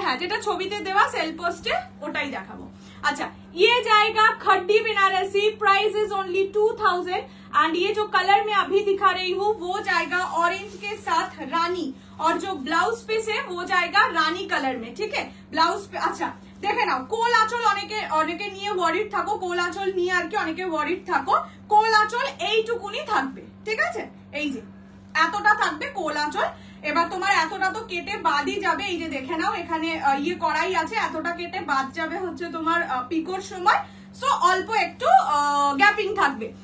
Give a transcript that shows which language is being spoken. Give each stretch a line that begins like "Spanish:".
Bangla: হ্যাঁ, যেটা ছবিতে দেওয়া সেল পোস্টে ওটাই দেখাবো।
Hindi: अच्छा, ये जाएगा खड्डी Banarasi.
English: Price is only 2000।
Hindi: And ये जो कलर मैं अभी दिखा रही हूँ वो जाएगा ऑरेंज के साथ रानी, और जो ब्लाउज पीस है वो जाएगा रानी कलर में, ठीक है। ब्लाउज पे अच्छा
Bangla: দেখে নাও, কোল আঁচল অনেকে নিয়ে ওয়ারিড থাকো, কোল আঁচল নিয়ে আর কি অনেকে ওয়ারিড থাকো। কোল আঁচল এইটুকুনি থাকবে, ঠিক আছে, এই যে এতটা থাকবে কোল আঁচল। এবার তোমার এতটা তো কেটে বাদই যাবে, এই যে দেখে নাও এখানে ইয়ে করাই আছে, এতটা কেটে বাদ যাবে হচ্ছে তোমার পিকোর সময়, সো অল্প একটু গ্যাপিং থাকবে।